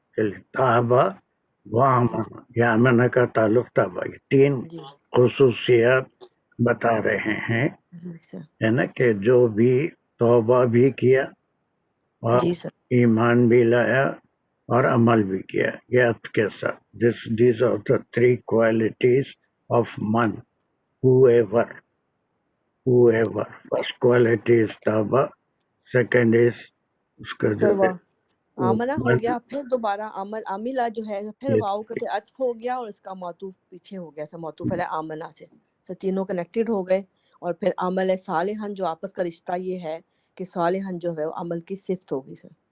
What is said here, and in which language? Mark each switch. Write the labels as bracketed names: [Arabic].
[Urdu] چلیے تابا و آمنا, یہ آمنا کا تعلق تابا, یہ تین خصوصیات بتا رہے ہیں ہے نا, کہ جو بھی توبہ بھی کیا اور ایمان بھی لایا اور عمل بھی کیا, یہ عطف کے ساتھ. [English] These are the three qualities of man. Whoever. First quality is taba, second is [Urdu] اس کا جو ہے آمنہ ہو گیا, پھر دوبارہ عملہ جو ہے پھر واو کا عطف ہو گیا, اور اس کا معطوف پیچھے ہو گیا سر معطوف علیہ آمنہ سے. سر تینوں کنیکٹڈ ہو گئے. اور پھر عمل صالحن جو آپس کا رشتہ یہ ہے کہ صالحن جو ہے وہ عمل کی صفت ہوگی سر.